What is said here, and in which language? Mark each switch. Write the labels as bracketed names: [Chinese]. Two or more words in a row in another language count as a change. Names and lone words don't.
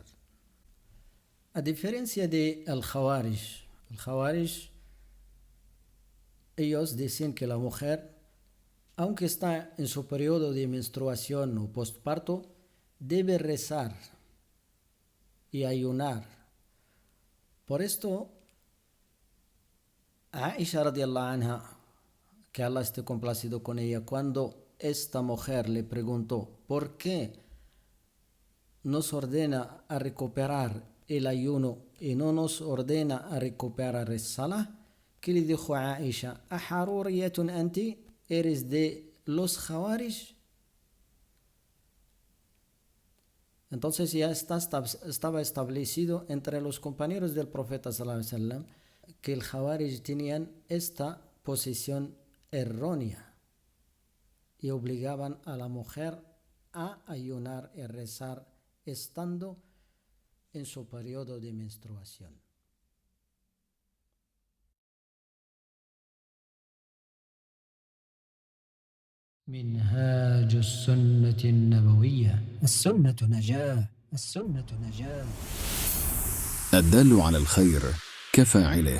[Spanish] A diferencia de el Khawarij, ellos dicen que la mujer, aunque está en su periodo de menstruación o postparto, debe rezar y ayunar. Por esto, [Arabic] Aisha رضي الله عنها, [Spanish] que Allah esté complacido con ella, cuando esta mujer le preguntó por qué nos ordena a recuperar el ayuno y no nos ordena a recuperar el salah, que le dijo a Aisha: [Arabic] ¿أحرورية أنت? [Spanish] ¿Eres de los Khawarij? Entonces ya estaba establecido entre los compañeros del profeta [Arabic] صلى الله عليه وسلم [Spanish] que el Khawarij tenían esta posición errónea y obligaban a la mujer a ayunar y rezar estando en su periodo de menstruación. [Arabic] منهاج السنة النبوية. السنة نجاة، السنة نجاة. الدال على الخير كفاعله.